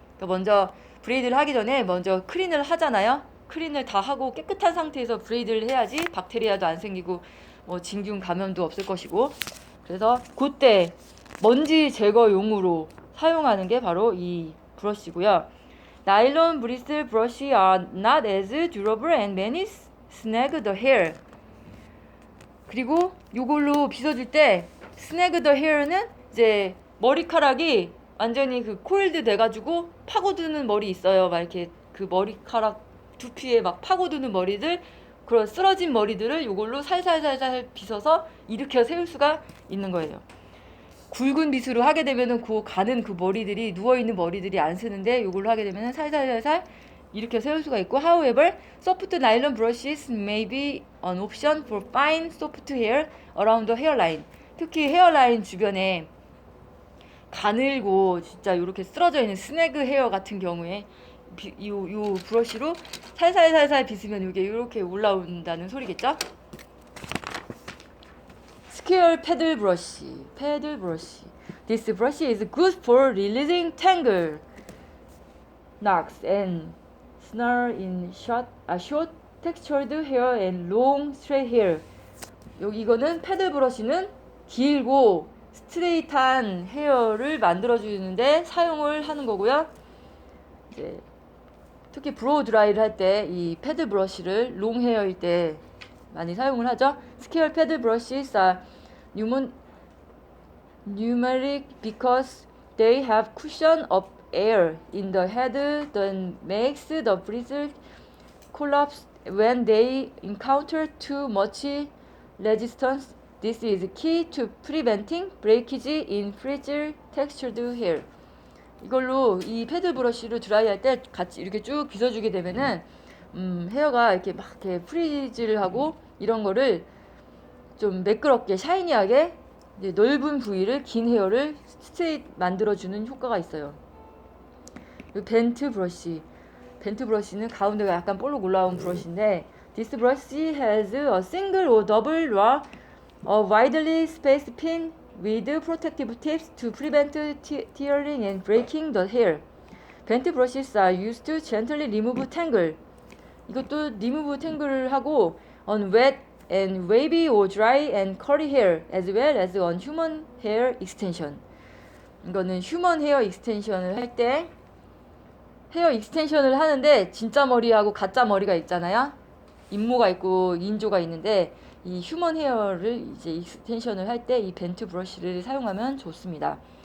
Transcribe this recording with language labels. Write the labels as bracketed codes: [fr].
[ko] 그러니까 먼저 브레이드를 하기 전에 먼저 클린을 하잖아요. 클린을 다 하고 깨끗한 상태에서 브레이드를 해야지 박테리아도 안 생기고 뭐 진균 감염도 없을 것이고, 그래서 그때 먼지 제거용으로 사용하는 게 바로 이 브러쉬고요. [en] 나일론 브리슬 브러쉬 are not as durable and many snag the hair. [ko] 그리고 이걸로 빗어줄 때 [en] snag the hair [ko] 는 이제 머리카락이 완전히 그 코일드 돼가지고 파고드는 머리 있어요. 막 이렇게 그 머리카락 두피에 막 파고드는 머리들, 그런 쓰러진 머리들을 이걸로 살살살살 빗어서 일으켜 세울 수가 있는 거예요. 굵은 빗으로 하게 되면은 가는 그 머리들이, 누워있는 머리들이 안 쓰는데 이걸로 하게 되면은 살살살살 일으켜 세울 수가 있고, [en] however, soft nylon brushes may be an option for fine soft hair around the hairline. [ko] 특히 헤어라인 주변에 가늘고 진짜 이렇게 쓰러져 있는 스네그 헤어 같은 경우에 요 브러쉬로 살살살살 빗으면 이게 이렇게 올라온다는 소리겠죠? 스퀘어 패들 브러쉬. [en] This brush is good for releasing tangle, knots and snarl in short textured hair and long straight hair. [ko] 이거는 패들 브러쉬는 길고 스트레이트한 헤어를 만들어주는데 사용을 하는 거고요. 이제 특히 브로우 드라이를 할 때 이 패드 브러쉬를 롱 헤어일 때 많이 사용을 하죠. [en] 스퀘어 패드 브러쉬s are numeric because they have cushion of air in the head that makes the bristle collapse when they encounter too much resistance. This is key to preventing breakage in fragile textured hair. [ko] 이걸로 이 패드 브러쉬로 드라이할 때 같이 이렇게 쭉 빗어주게 되면은 헤어가 이렇게 막 이렇게 프리즈를 하고 이런 거를 좀 매끄럽게 샤이니하게 이제 넓은 부위를 긴 헤어를 스트레이트 만들어주는 효과가 있어요. 벤트 브러쉬는 가운데가 약간 볼록 올라온 브러쉬인데 [en] This brush has a single or double row of widely spaced pin with protective tips to prevent tearing and breaking the hair. Bent brushes are used to gently remove tangle. [ko] 이것도 [en] remove tangle을 하고 on wet and wavy or dry and curly hair as well as on human hair extension. [ko] 이거는 휴먼 헤어 익스텐션을 할 때 헤어 익스텐션을 하는데 진짜 머리하고 가짜 머리가 있잖아요. 인모가 있고 인조가 있는데 이 휴먼 헤어를 이제 익스텐션을 할 때 이 벤트 브러쉬를 사용하면 좋습니다.